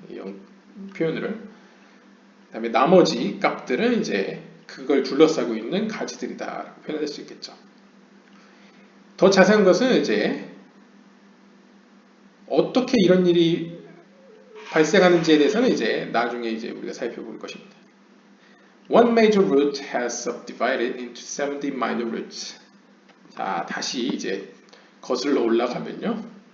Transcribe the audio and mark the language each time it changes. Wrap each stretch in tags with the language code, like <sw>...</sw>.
<ko>이 표현을. 그다음에 나머지 값들은 이제 그걸 둘러싸고 있는 가지들이다라고 표현할 수 있겠죠. 더 자세한 것은 이제 어떻게 이런 일이 발생하는지에 대해서는 이제 나중에 이제 우리가 살펴볼 것입니다.</ko> <en>One major root has subdivided into 70 minor roots.</en> <ko>자, 다시 이제 거슬러 올라가면요.</ko>